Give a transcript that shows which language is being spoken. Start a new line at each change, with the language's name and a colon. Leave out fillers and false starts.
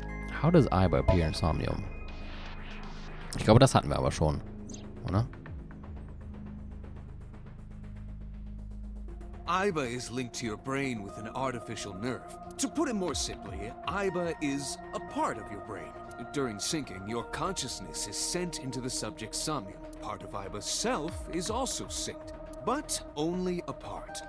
English: How does Iba appear in Somnium?
German: Ich glaube, das hatten wir aber schon, oder?
English: Iba is linked to your brain with an artificial nerve. To put it more simply, Iba is a part of your brain. During syncing, your consciousness is sent into the subject's somnium. Part of Iba's self is also synced, but only a part.